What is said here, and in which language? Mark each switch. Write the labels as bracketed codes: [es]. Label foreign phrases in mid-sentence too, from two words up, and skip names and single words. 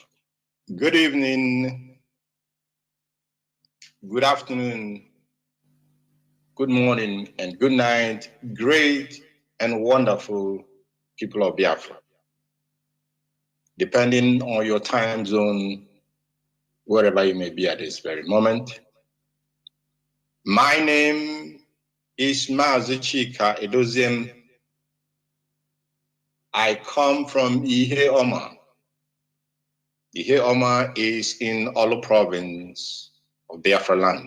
[en] Good evening, good afternoon, good morning, and good night, great and wonderful people of Biafra. Depending on your time zone, wherever you may be at this very moment. My name is Mazi Chika Edoziem. I come from Ihe Oma. Ihe Oma is in Olo province of Biafra land.